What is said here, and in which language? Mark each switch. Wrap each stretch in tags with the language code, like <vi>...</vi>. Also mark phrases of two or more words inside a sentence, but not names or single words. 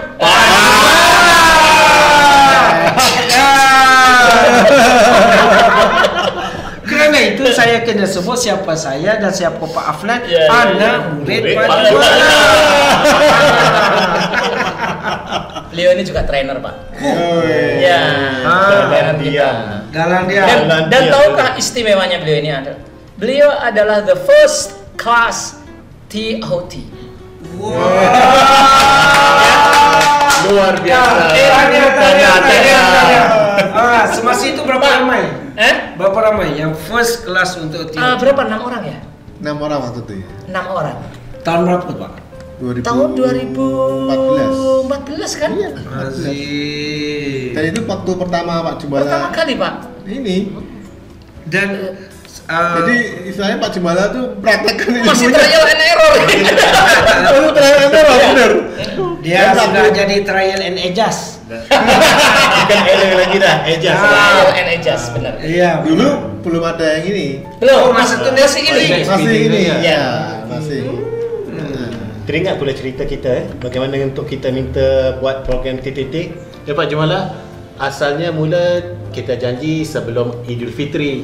<ms>Karena itu saya kena sebut siapa saya dan siapa Pak Afnan, anak murid Pak Juala. Beliau ini juga trainer, Pak. Galang dia. Dan tahukah istimewanya beliau ini ada? Beliau adalah</ms> <en>the first class</en> <ms>TOT. Luar biasa. Semasa itu berapa ramai? Berapa ramai yang</ms> <en>first class</en> <ms>untuk TOT? Berapa? 6 orang ya? 6 orang waktu itu ya. 6 orang. Tahun berapa Pak? Tahun 2014 kan? Iya. Asik. Dan itu waktu pertama Pak Jumbala. Pertama kali Pak. Ini. Dan jadi istilahnya Pak Jumbala tuh praktekkan ini. Masih</ms> <en>trial and error. Trial and error bener.</en> <ms>Dia sudah jadi</ms> <en>trial and adjust.</en> <ms>Bukan error lagi dah, adjust.</ms> <en>Trial and adjust,</en> <ms>benar. Iya. Dulu belum ada yang ini. Belum, masih ini. Masih ini. Ya. Masih. Teringat pula cerita kita bagaimana untuk kita minta buat program TTT. Ya Pak Jumala, asalnya mula kita janji sebelum Idul Fitri.</ms>